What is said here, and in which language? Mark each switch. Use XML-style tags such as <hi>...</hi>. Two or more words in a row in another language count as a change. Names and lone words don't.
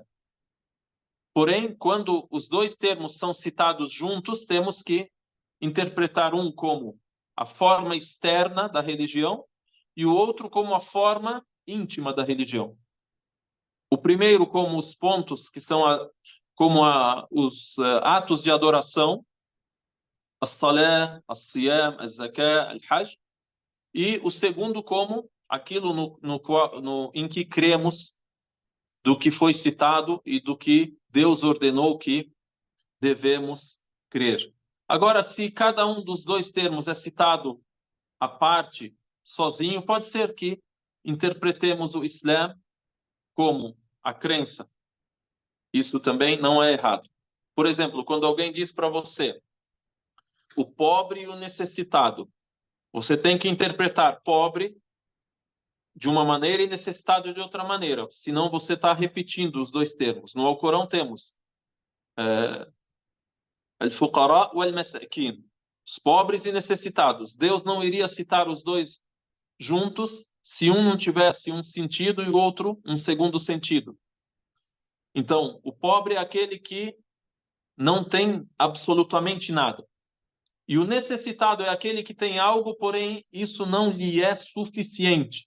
<pt>Porém, quando os dois termos são citados juntos, temos que interpretar um como a forma externa da religião e o outro como a forma íntima da religião. O primeiro como os pontos que são os atos de adoração, as-salah,</pt> <ar>الصيام، الزكاة، الحج,</ar> <pt>e o segundo como aquilo em que cremos, do que foi citado e do que Deus ordenou que devemos crer. Agora, se cada um dos dois termos é citado à parte, sozinho, pode ser que interpretemos o Islã como a crença. Isso também não é errado. Por exemplo, quando alguém diz para você o pobre e o necessitado, você tem que interpretar pobre de uma maneira e necessitado de outra maneira. Senão você está repetindo os dois termos. No Alcorão temos</pt> <ar>الفقراء والمساكين,</ar> <pt>os pobres e necessitados. Deus não iria citar os dois juntos se um não tivesse um sentido e o outro um segundo sentido. Então, o pobre é aquele que não tem absolutamente nada. E o necessitado é aquele que tem algo, porém isso não lhe é suficiente.</pt>